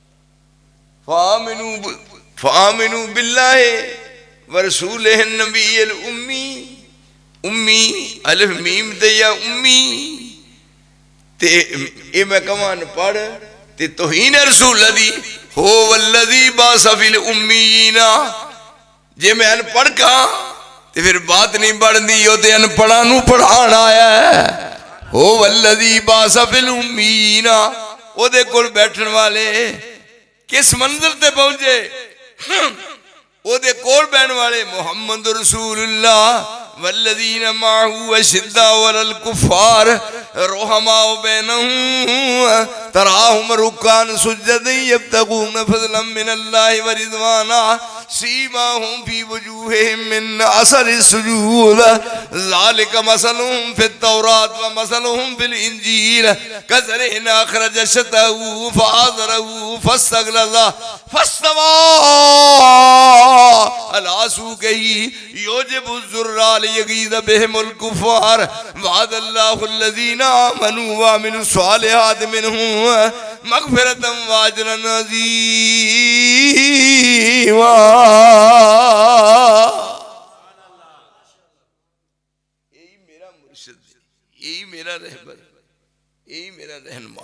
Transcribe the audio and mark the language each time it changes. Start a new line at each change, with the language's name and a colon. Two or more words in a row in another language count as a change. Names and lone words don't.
Arabic: فآمنوا باللہ ورسولہ النبی الامی
Punjabi: امی الف میم دیا امی تے اے میں کمان پڑھ تے توہین رسول دی ہو
Arabic: والذی باس فی الامیین
Punjabi: جے میں ان پڑھ کا تے پھر بات نہیں بڑھ دی ہو تے ان پڑھا نو پڑھانا آیا ہے ہو
Arabic: والذی باس فی الامیین
Punjabi: او دے کول بیٹھن والے کس منظر تے پہنچے او دے کول بیٹھن والے
Arabic: محمد رسول اللہ والذین معہو اشداء علی الکفار رحماء بینہم تراہم رکعا سجدا یبتغون فضلا من اللہ ورضوانا سیماہم فی وجوہہم من اثر السجود ذالک مثلہم فی التوراۃ ومثلہم فی الانجیل کزرع اخرج شطأہ فآزرہ فاستغلظ فاستوى علی سوقہ یعجب الزراء لیغیظ بہم الکفار وعد اللہ الذین آمنوا وعملوا الصالحات منہم مغفرۃ واجرا عظیما۔
Urdu: یہی میرا مرشد، یہی میرا رہبر، یہی میرا رہنما۔